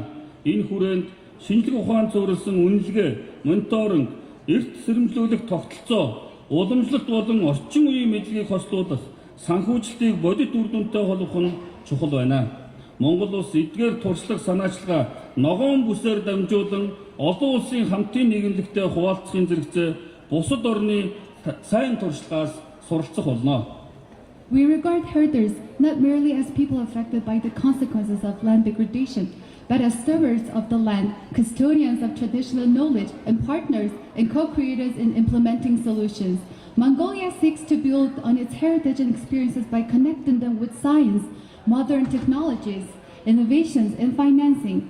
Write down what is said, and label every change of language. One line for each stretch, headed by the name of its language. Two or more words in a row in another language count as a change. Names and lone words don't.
Mongolian: Энэ хүрээнд шинжлэх ухаанд суурилсан үнэлгээ, мониторинг, эрт сэрэмжлүүлэх тогтолцоо, уламжлалт болон орчин үеийн мэдлэгийг хослуулах, санхүүжилтийг бодит үр дүнтэй холбох нь чухал байна. Монгол улс эдгээр туршлага санаачилгаа ногоон бүсээр дамжуулан олон улсын хамтын нийгэмлэгтэй хуваалцахын зэрэгцээ бусад орны сайн туршлагаас суралцах болно.
English: We regard herders not merely as people affected by the consequences of land degradation, but as stewards of the land, custodians of traditional knowledge, and partners and co-creators in implementing solutions. Mongolia seeks to build on its heritage and experiences by connecting them with science, modern technologies, innovations, and financing.